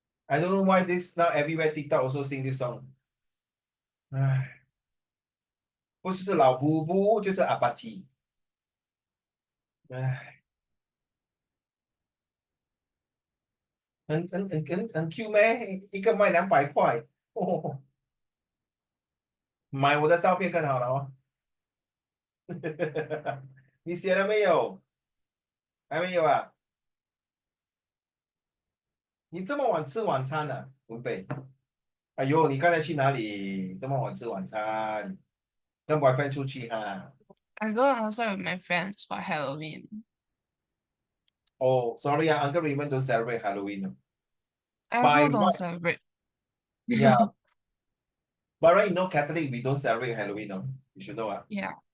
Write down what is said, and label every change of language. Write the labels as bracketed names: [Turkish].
[English] I don't know why this now everywhere TikTok also sing this song. [Chinese] 唉，不就是老布布，就是阿巴提。唉，很 Q 咩？一个卖200块，哦，买我的照片更好了哦。你写了没有？还没有啊？你这么晚吃晚餐啊，文贝？哎呦，你刚才去哪里？这么晚吃晚餐？跟 boyfriend 出去哈？ [English] I go outside with my friends for Halloween. Oh, sorry, Uncle Raymond don't celebrate Halloween. I By also don't right, celebrate. yeah. By right, you know Catholic, we don't celebrate Halloween. No? You should know. Yeah.